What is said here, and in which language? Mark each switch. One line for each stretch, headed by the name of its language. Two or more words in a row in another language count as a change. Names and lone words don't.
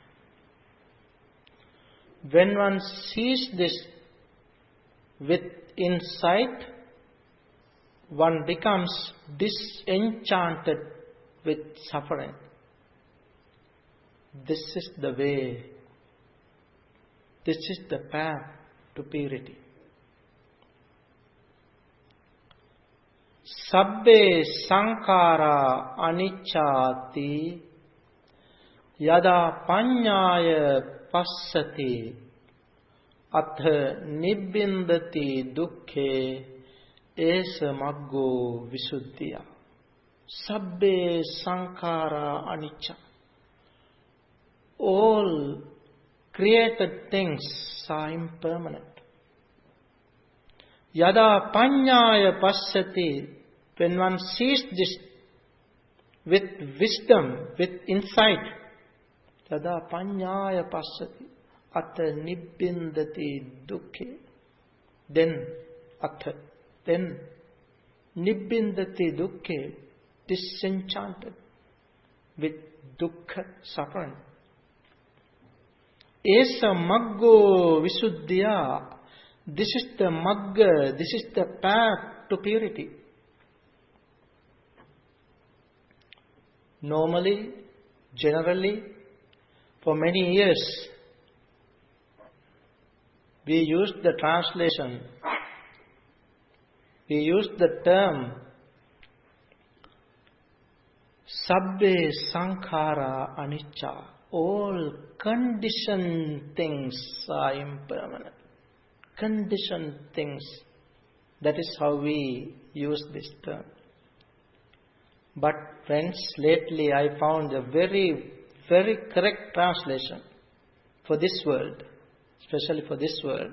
English: When one sees this with insight, one becomes disenchanted with suffering. This is the way. This is the path to purity.
Pali: Sabbe sankhara anicchāti yada paññāya passati atha nibbindati dukkhe esa maggo visuddhiya. Sabbe sankhara anicca.
English: All created things are impermanent.
Pali: Yada paññāya passati,
English: when one sees this with wisdom, with insight,
Pali: yada paññāya passati, atta nibbindati dukkhe, then nibbindati dukkhe,
English: disenchanted with dukkha, suffering.
Pali: Esa maggo visuddhiya.
English: This is the magga, this is the path to purity. Normally, generally, for many years, we used the translation, we used the term
Pali: Sabbe sankhara anicca.
English: All conditioned things are impermanent. Conditioned things. That is how we use this term. But friends, lately I found a very, very correct translation for this world, especially for this world.